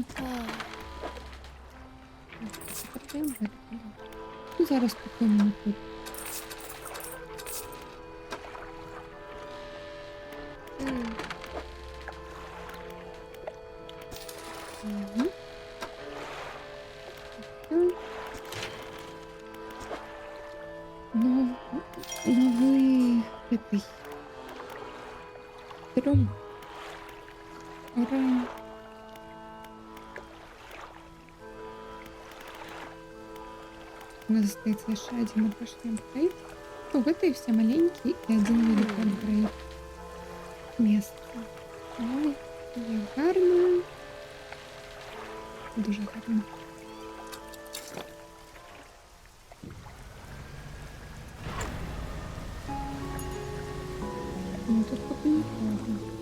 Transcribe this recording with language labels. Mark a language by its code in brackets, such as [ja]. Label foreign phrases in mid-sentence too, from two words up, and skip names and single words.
[uk] Ah. Ну, зараз покинемо тут. Hmm. Мгм. [ru] Всё. Ну, новый этой. Берем. Ура! У нас остается еще один обычный апгрейд. Ну, это и все маленькие, и один великий апгрейд. Место. [uk] Ой, я гарно. Дуже гарно. Ну, тут поки нікого.